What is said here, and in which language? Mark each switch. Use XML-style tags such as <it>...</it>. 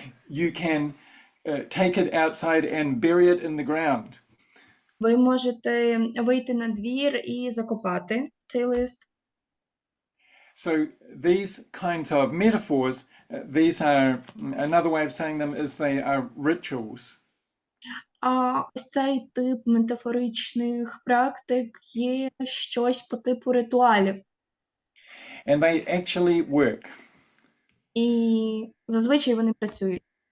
<en>You can take it outside and bury it in the ground.</en> <uk>Ви можете вийти на двір і закопати цей лист.</uk> <en>So these kinds of metaphors, these are, another way of saying them is they are rituals.</en> <uk>ось цей тип метафоричних практик є щось по типу ритуалів.</uk> <en>And they actually work.</en> <uk>І зазвичай вони працюють.</uk>